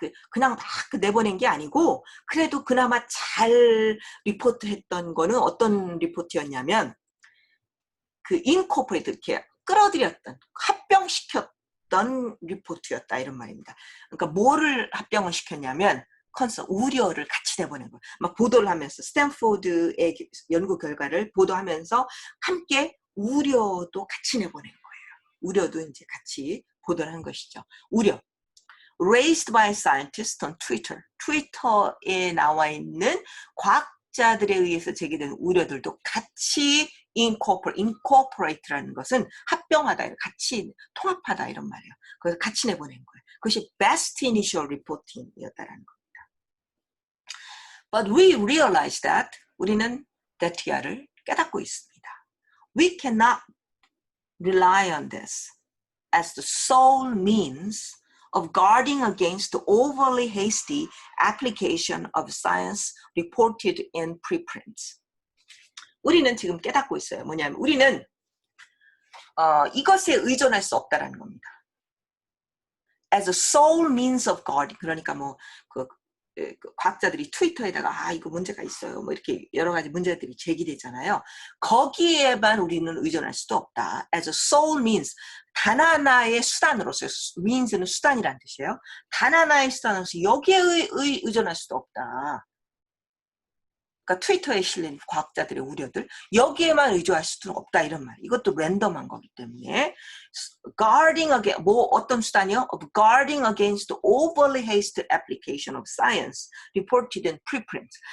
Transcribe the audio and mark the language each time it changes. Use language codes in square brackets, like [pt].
[ko] 그냥 막 내보낸 게 아니고 그래도 그나마 잘 리포트했던 거는 어떤 리포트였냐면 그 인코퍼레이트 이렇게 끌어들였던 합병시켰던 리포트였다 이런 말입니다. 그러니까 뭐를 합병을 시켰냐면 우려를 같이 내보낸 거예요. 막 보도를 하면서 스탠포드의 연구 결과를 보도하면서 함께 우려도 같이 내보낸 거예요. 우려도 이제 같이 보도를 한 것이죠. 우려. [en] Raised by scientists on Twitter. [ko] 트위터에 나와 있는 과학자들에 의해서 제기된 우려들도 같이 incorporate라는 것은 합병하다, 같이 통합하다 이런 말이에요. 그래서 같이 내보낸 거예요. 그것이 [en] best initial reporting [ko] 이었다라는 겁니다. [en] But we realize that [ko] 우리는 데티아를 깨닫고 있습니다. [en] We cannot rely on this as the sole means of guarding against the overly hasty application of science reported in preprints. [ko] 우리는 지금 깨닫고 있어요. 뭐냐면 우리는 이것에 의존할 수 없다라는 겁니다. [en] As a sole means of guarding. [ko] 그러니까 과학자들이 트위터에다가 이거 문제가 있어요. 뭐 이렇게 여러 가지 문제들이 제기되잖아요. 거기에만 우리는 의존할 수도 없다. [en] As a sole means. [ko] 단 하나의 수단으로서, means는 수단이란 뜻이에요. 단 하나의 수단으로서 여기에 의존할 수도 없다. 그러니까 트위터에 실린 과학자들의 우려들 여기에만 의존할 수도 없다 이런 말. 이것도 랜덤한 거기 때문에 [en] guarding against [ko] 어떤 수단이요? [en] Of guarding against the overly hasty application of science reported in preprints.